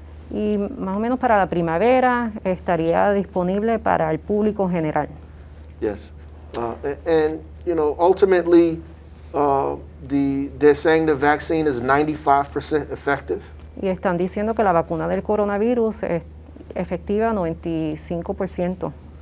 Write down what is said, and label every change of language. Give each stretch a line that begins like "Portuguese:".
Spanish: Y más o menos para la primavera estaría disponible para el público general.
English: Yes. And ultimately, they're saying the vaccine is 95% effective.
Spanish: Y están diciendo que la vacuna del coronavirus es efectiva 95%.